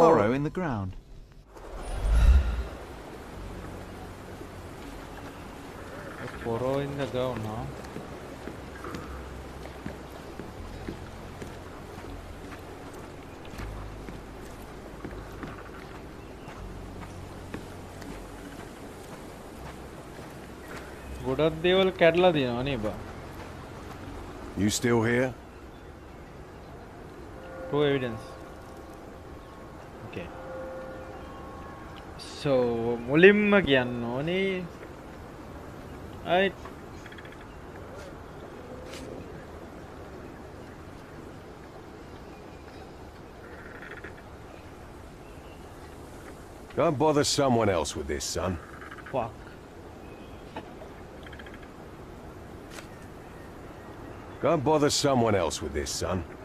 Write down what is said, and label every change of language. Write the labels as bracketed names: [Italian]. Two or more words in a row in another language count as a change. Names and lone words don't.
[English] furrow in the ground. A furrow in the ground, huh? [Sinhala] ගොඩක් දේවල් කැඩලා තියෙනවා නේ බා. [English] You still here? True evidence. Okay. [Sinhala] So මුලින්ම කියන්න ඕනේ right [English] Don't bother someone else with this, son. fuck Go and bother someone else with this, son.